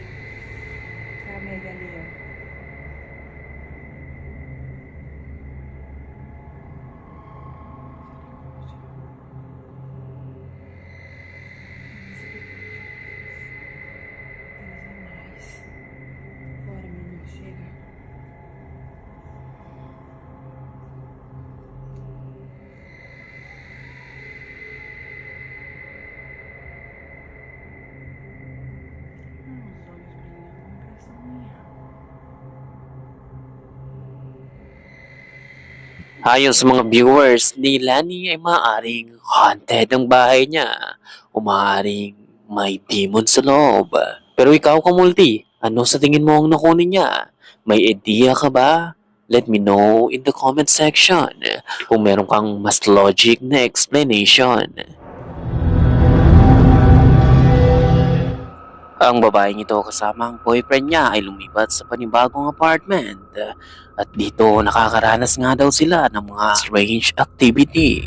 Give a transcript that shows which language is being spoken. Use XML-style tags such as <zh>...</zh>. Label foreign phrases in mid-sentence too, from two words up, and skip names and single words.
<pt>Tá, Meg, ali, ó. Bora, meu irmão, chega. Os olhos brilhando, impressão minha.</pt> <tl>Ayon sa mga viewers, ni Lani ay maaaring haunted ang bahay niya o maaaring may demon sa loob. Pero ikaw, Kamulti, ano sa tingin mo ang nakunin niya? May idea ka ba?</tl> <en>Let me know in the comment section</en> <tl>kung meron kang mas logic na explanation. Ang babaeng ito kasama ang boyfriend niya ay lumipat sa panibagong apartment. At dito nakakaranas nga daw sila ng mga</tl> <en>strange activity.</en>